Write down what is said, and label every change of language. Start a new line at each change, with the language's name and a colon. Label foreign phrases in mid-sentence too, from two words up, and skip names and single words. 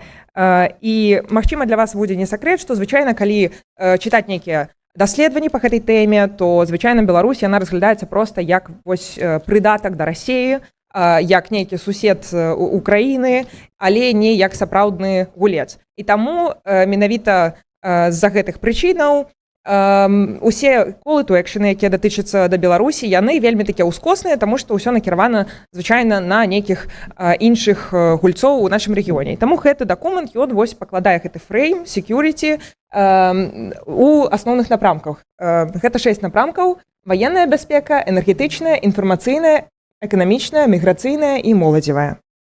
Belarusian: І, магчыма, для вас будзе не сакрэт, што звычайна, калі чытаць нейкія даследаванні па гэтай тэме, то звычайна Беларусь яна разглядаецца проста як вось прыдатак да Расіі, як нейкі сусед Украіны, але не як сапраўдны гулец. І таму менавіта з-за гэтых прычынаў усе
English: call to action,
Belarusian: якія датычацца да Беларусі, яны вельмі такія ўскосныя, таму што ўсё накіравана звычайна на нейкіх іншых гульцоў у нашым рэгіёне. І таму гэты дакумент, ён вось пакладае гэты фрейм, security у асноўных напрамках. Гэта 6 напрамкаў: ваенная бяспека, энергетычная, інфармацыйная, эканамічная, міграцыйная і моладзевая.